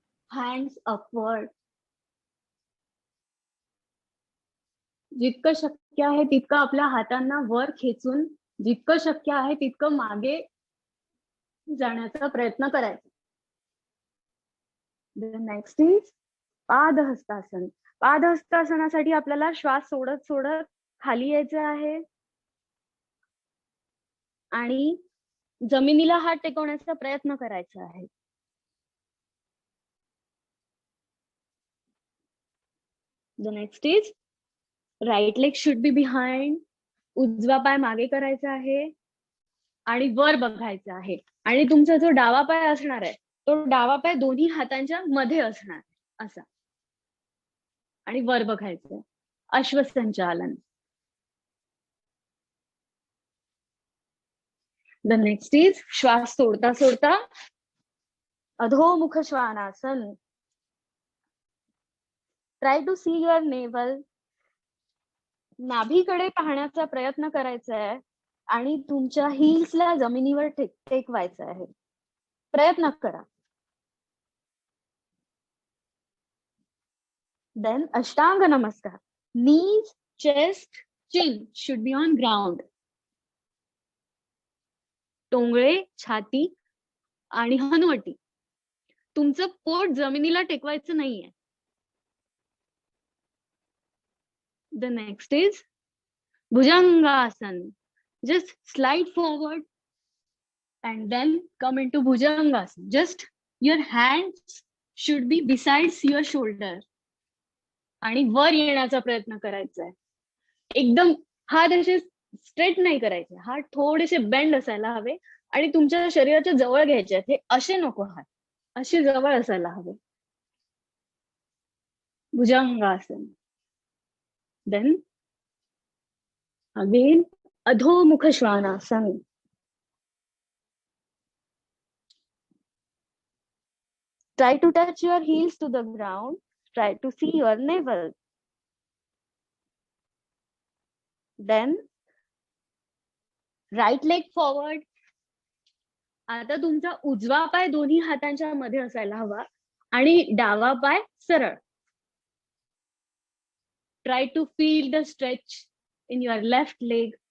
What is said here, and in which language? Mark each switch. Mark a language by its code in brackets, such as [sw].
[en] Hands upward. [mr] जितकं शक्य आहे तितकं आपल्या हातांना वर खेचून जितकं शक्य आहे तितकं मागे जाण्याचा प्रयत्न करायचा. [en] The next is Padahastasana. [mr] पादहस्तासनासाठी आपल्याला श्वास सोडत सोडत खाली यायचं आहे आणि जमिनीला हात टेकवण्याचा प्रयत्न करायचा आहे. [en] The next is right leg should be behind. [mr] उजवा पाय मागे करायचा आहे आणि वर बघायचा आहे. आणि तुमचा जो डावा पाय असणार आहे तो डावा पाय दोन्ही हातांच्या मध्ये असणार असा आणि वर बघायचं. अश्वसंचालन. [en] the next is [mr] श्वास सोडता सोडता अधोमुख Shvanasana. [en] Try to see your navel. [mr] नाभीकडे पाहण्याचा प्रयत्न करायचा आहे आणि तुमच्या हिल्सला जमिनीवर टेकवायचं आहे. प्रयत्न करा. [en] Then Ashtanga Namaskar. Knees, chest, chin should be on ground. [mr] Tongale, छाती आणि हनुवटी. तुमचं पोट जमिनीला टेकवायचं नाहीये. [en] The next is Bhujangasana. Just slide forward and then come into Bhujangasana. Just your hands should be besides your shoulder. [mr] आणि वर येण्याचा प्रयत्न करायचा आहे. एकदम हात असे स्ट्रेट नाही करायचे, हात थोडेसे बेंड असायला हवे आणि तुमच्या शरीराच्या जवळ घ्यायचे आहेत. हे असे नको, हात असे जवळ असायला हवे. [en] Bhujangasana. Then again Adhomukha Shwanasana. Try to touch your heels to the ground. Try to see your navel. Then right leg forward. [mr] आता तुमचा उजवा पाय दोन्ही हातांच्या मध्ये असायला हवा आणि डावा पाय सरळ. [en] Try to feel the stretch in your left leg.